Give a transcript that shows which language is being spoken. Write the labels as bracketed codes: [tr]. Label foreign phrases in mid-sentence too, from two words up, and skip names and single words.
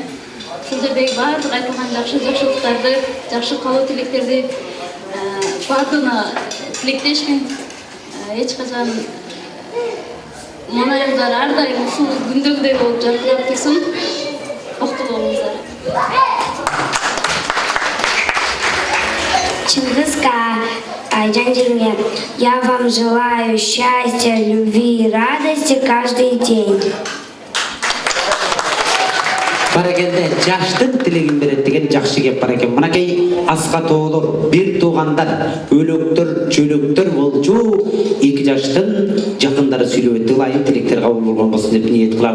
[ky] Ушул жердеги баардык айтылган жакшылыктарды, жакшы каалоо тилектерди баардыгына тилектешмин. Эч качан Манайымдар ар дайым ушул күндөгүдөй болуп жаркырап турсун. Бактылуу болуңуздар. Чингизка, Айжан Жирме, [ru] я вам желаю счастья, любви и радости каждый день. [ky] Баракелде жаштын тилегин берет деген жакшы кеп бар экен. Мынакей аска тоолор, бир туугандар, өлөктөр, чөлөктөр болчу, 2 жаштын жакындары сүйлөп ылайым тилектер кабыл болгон болсун деп ниет кылалы.